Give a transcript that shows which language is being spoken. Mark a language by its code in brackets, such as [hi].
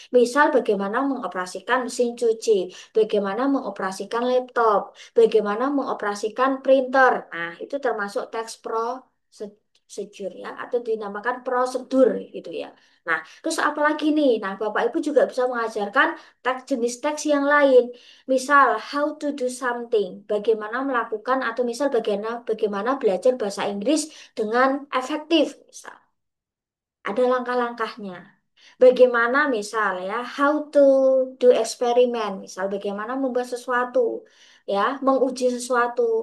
[id] Misal bagaimana mengoperasikan mesin cuci. Bagaimana mengoperasikan laptop. Bagaimana mengoperasikan printer. Nah, itu termasuk teks prosedur ya atau dinamakan prosedur gitu ya. Nah, terus apa lagi nih? Nah, Bapak Ibu juga bisa mengajarkan jenis teks yang lain. Misal, [en] how to do something. [id] Bagaimana melakukan atau misal bagaimana belajar bahasa Inggris dengan efektif. Misal, ada langkah-langkahnya. Bagaimana misal ya, [en] how to do [id] eksperimen. Misal, bagaimana membuat sesuatu, ya, menguji sesuatu.